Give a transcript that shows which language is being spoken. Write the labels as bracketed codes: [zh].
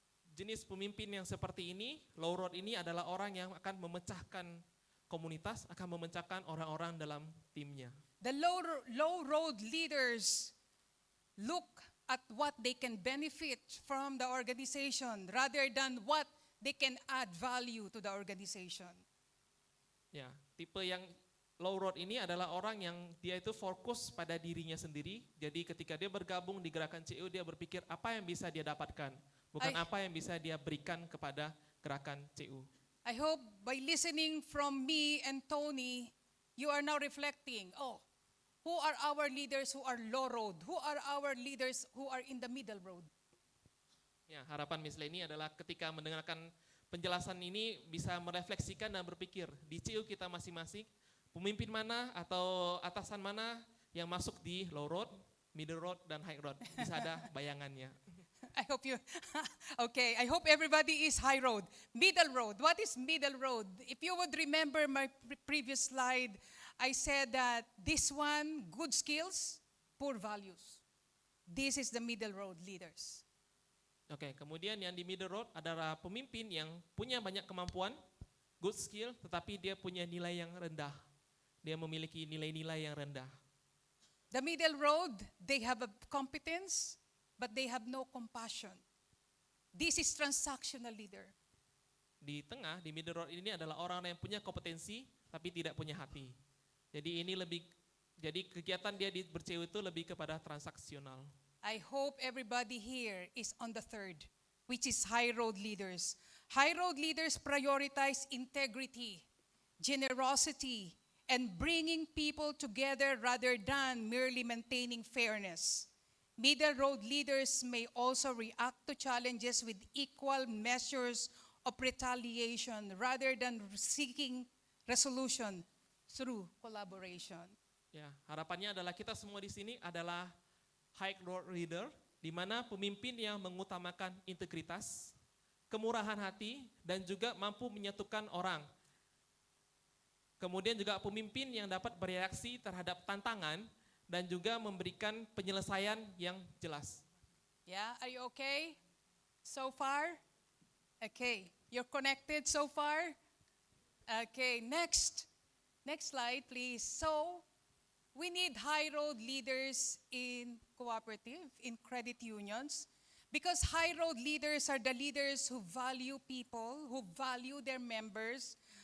[id] Jenis pemimpin yang seperti ini, low road ini adalah orang yang akan memecahkan komunitas, akan memecahkan orang-orang dalam timnya. [en] The low road leaders look at what they can benefit from the organization rather than what they can add value to the organization. [id] Ya, tipe yang low road ini adalah orang yang dia itu fokus pada dirinya sendiri. Jadi ketika dia bergabung di gerakan CU, dia berpikir apa yang bisa dia dapatkan, bukan apa yang bisa dia berikan kepada gerakan CU. [en] I hope by listening from me and Tony, you are now reflecting, who are our leaders who are low road? Who are our leaders who are in the middle road? [id] Ya, harapan Miss Leni adalah ketika mendengarkan penjelasan ini bisa merefleksikan dan berpikir di CU kita masing-masing, pemimpin mana atau atasan mana yang masuk di low road, middle road, dan high road. Bisa ada bayangannya. [en] I hope I hope everybody is high road. Middle road, what is middle road? If you would remember my previous slide, I said that this one, good skills, poor values. This is the middle road leaders. [id] Oke, kemudian yang di middle road adalah pemimpin yang punya banyak kemampuan, [en] good skill, [id] tetapi dia punya nilai yang rendah. Dia memiliki nilai-nilai yang rendah. [en] The middle road, they have a competence, but they have no compassion. This is transactional leader. [id] Di tengah, di middle road ini adalah orang yang punya kompetensi, tapi tidak punya hati. Jadi ini jadi kegiatan dia di berCU itu lebih kepada transaksional. [en] I hope everybody here is on the third, which is high road leaders. High road leaders prioritize integrity, generosity, and bringing people together rather than merely maintaining fairness. Middle road leaders may also react to challenges with equal measures of retaliation rather than seeking resolution through collaboration. [id] Ya, harapannya adalah kita semua di sini adalah high road leader, di mana pemimpin yang mengutamakan integritas, kemurahan hati, dan juga mampu menyatukan orang. Kemudian juga pemimpin yang dapat bereaksi terhadap tantangan dan juga memberikan penyelesaian yang jelas. [en] Yeah, are you okay so far? Okay, you're connected so far? Okay, next slide please. So, we need high road leaders in cooperative, in credit unions, because high road leaders are the leaders who value people, who value their members.